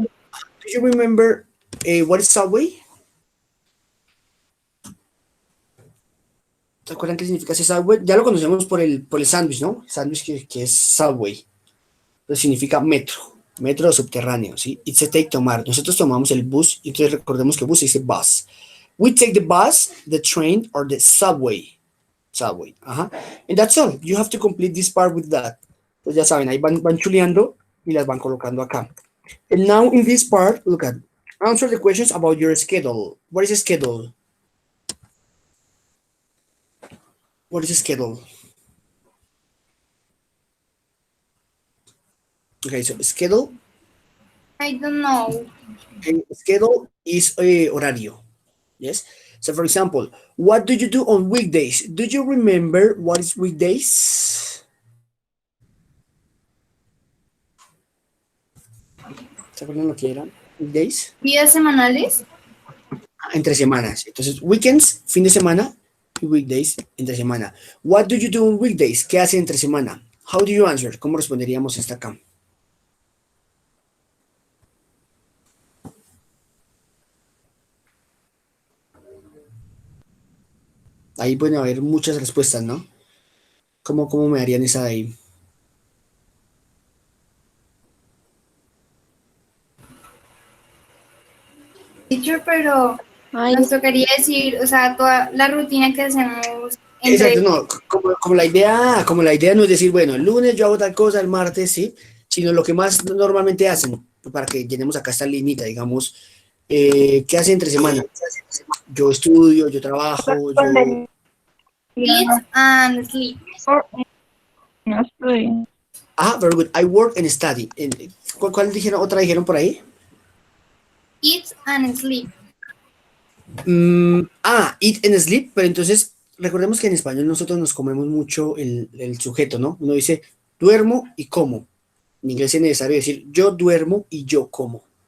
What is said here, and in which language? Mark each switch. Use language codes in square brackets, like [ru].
[en] Do you remember what is subway? [es] ¿Se acuerdan qué significa ese Subway? Ya lo conocemos por el sándwich, ¿no? Sándwich que es Subway. Pero significa metro, metro subterráneo, ¿sí? [en] It's a take, [es] tomar. Nosotros tomamos el bus, y entonces recordemos que bus se dice bus. [en] We take the bus, the train, or the subway. Subway, ajá. And that's all. You have to complete this part with that. [es] Entonces ya saben, ahí van chuleando y las van colocando acá. [en] And now in this part, look at, answer the questions about your schedule. What is a schedule? What is a schedule? Okay, so schedule. I don't know. Schedule is horario. Yes. So for example, what do you do on weekdays? Do you remember what is weekdays? [es] ¿Se acuerdan lo que eran? Weekdays. ¿Días semanales? Entre semanas. Entonces, weekends, fin de semana, y weekdays, entre semana. [en] What do you do on weekdays? [es] ¿Qué hace entre semana? [en] How do you answer? [es] ¿Cómo responderíamos esta acá? Ahí pueden haber muchas respuestas, ¿no? ¿Cómo me darían esa de ahí? Teacher, pero Ay, nos tocaría decir, o sea, toda la rutina que hacemos Exacto, entre... no, como la idea no es decir, bueno, el lunes yo hago tal cosa, el martes, sí, sino lo que más normalmente hacen, para que llenemos acá esta linita, digamos, ¿qué hace entre semana? Yo estudio, yo trabajo, yo... Respondería, [en] Eat and sleep. [es] no estoy. [en] Ah, very good, I work and study. [es] ¿Cuál dijeron, otra dijeron por ahí? [en] Eat and sleep. Eat and sleep, [es] pero entonces recordemos que en español nosotros nos comemos mucho el sujeto, ¿no? Uno dice duermo y como. En inglés es necesario decir yo duermo y yo como.